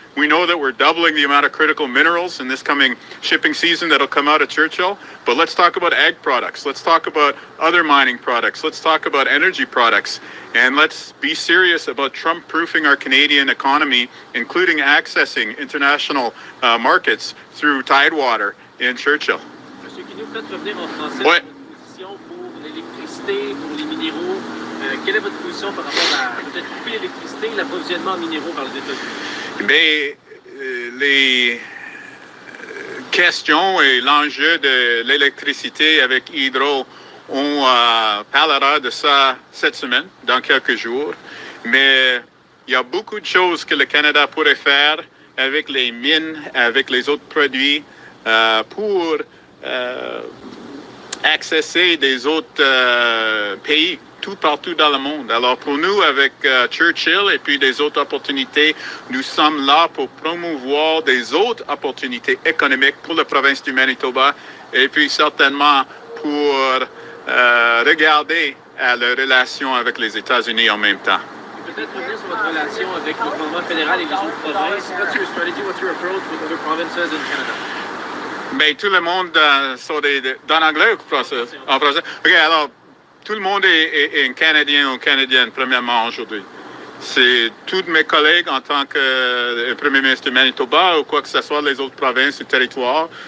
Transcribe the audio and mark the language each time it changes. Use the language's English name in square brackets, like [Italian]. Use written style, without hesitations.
[English] We know that we're doubling the amount of critical minerals in this coming shipping season that'll come out of Churchill, but let's talk about ag products. Let's talk about other mining products. Let's talk about energy products. And let's be serious about Trump-proofing our Canadian economy, including accessing international markets through Tidewater in Churchill. [French] Monsieur Guinou, peut-être revenir en français Ouais. sur votre position pour l'électricité, pour les minéraux. Quelle est votre position par rapport à peut-être couper l'électricité et l'approvisionnement en minéraux par les États-Unis? Mais les questions et l'enjeu de l'électricité avec Hydro, on parlera de ça cette semaine, dans quelques jours. Mais il y a beaucoup de choses que le Canada pourrait faire avec les mines, avec les autres produits, pour accéder des autres pays tout partout dans le monde. Alors pour nous, avec Churchill et puis des autres opportunités, nous sommes là pour promouvoir des autres opportunités économiques pour la province du Manitoba et puis certainement pour regarder à la relation avec les États-Unis en même temps. Et peut-être revenir sur votre relation avec le gouvernement fédéral et les autres provinces. [English] What's your strategy, what's your approach with other provinces in Canada? [French] Ben, tout le monde dans l'anglais ou français? En français. OK, alors, tout le monde est un Canadien ou Canadienne, premièrement, aujourd'hui. C'est tous mes collègues en tant que Premier ministre du Manitoba ou quoi que ce soit, les autres provinces ou territoires.